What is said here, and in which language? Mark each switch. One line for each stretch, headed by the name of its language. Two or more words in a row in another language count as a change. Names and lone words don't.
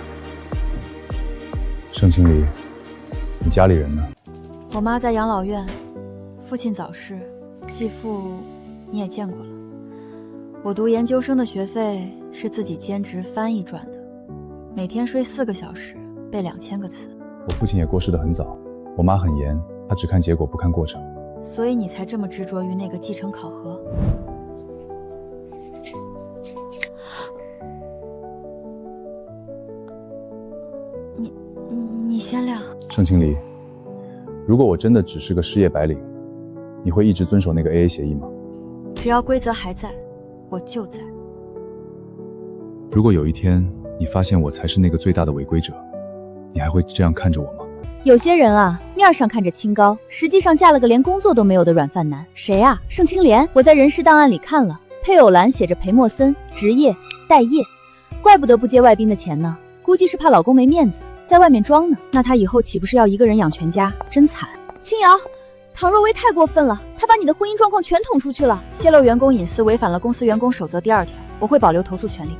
Chinese: 盛青離，你家裡人呢？我媽在養老院，父親早逝，继父你也見過了。我讀研究生的學費是自己兼職翻譯賺的，每天睡4個小時，背2000個詞。我父親也過世得很早，我媽很嚴，她只看結果不看過程。所以你才這麼執着於那個繼承考核？先亮。盛清离，如果我真的只是个失业白领，你会一直遵守那个 AA 协议吗？只要规则还在，我就在。如果有一天你发现我才是那个最大的违规者，你还会这样看着我吗？有些人啊，面上看着清高，实際上嫁了個連工作都沒有的軟飯男。誰啊？盛清蓮。我在人事檔案裡看了，配偶欄寫着裴默森，職業待業，怪不得不接外賓的錢呢，估計是怕老公沒面子，在外面裝呢。那他以後豈不是要一個人養全家？真慘。青瑤，唐若薇太過分了，她把你的婚姻狀況全捅出去了，洩露員工隱私違反了公司員工守則第2條，我會保留投訴權利。